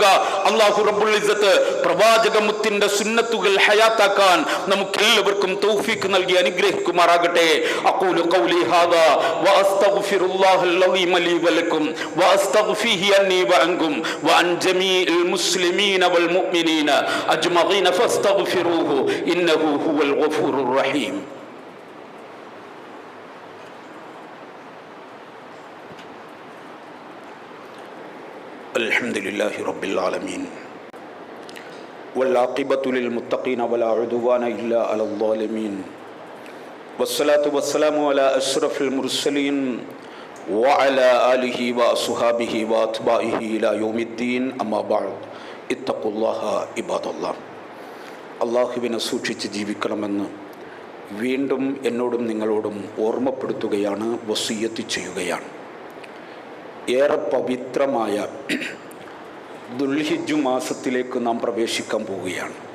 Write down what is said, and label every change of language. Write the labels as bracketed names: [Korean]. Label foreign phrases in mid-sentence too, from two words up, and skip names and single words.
[Arabic] الله رب العزة [Malayalam] പ്രവാചക മുത്തിന്റെ സുന്നത്തുകൾ ഹയാത്താക്കാൻ നമുക്ക് എല്ലാവർക്കും തൗഫീഖ് നൽകി അനുഗ്രഹിക്കുമാറാകട്ടെ. [Arabic] أقول قولي هذا وأستغفر الله العليم لي ولكم وأستغفره عني وعنكم وعن جميع المسلمين والمؤمنين أجمعين فاستغفروه إنه هو الغفور الرحيم. الحمد لله رب العالمين والعاقبة للمتقين ولا عدوان إلا على الظالمين والصلاة والسلام على أشرف المرسلين وعلى آله وأصحابه وأتباعه إلى يوم الدين أما بعد اتقوا الله عباد الله. [Malayalam] അള്ളാഹുവിനെ സൂക്ഷിച്ച് ജീവിക്കണമെന്ന് വീണ്ടും എന്നോടും നിങ്ങളോടും ഓർമ്മപ്പെടുത്തുകയാണ്, വസിയ്യത്ത് ചെയ്യുകയാണ്. ഏറെ പവിത്രമായ ദുൽഹിജ്ജ് മാസത്തിലേക്ക് നാം പ്രവേശിക്കാൻ പോവുകയാണ്.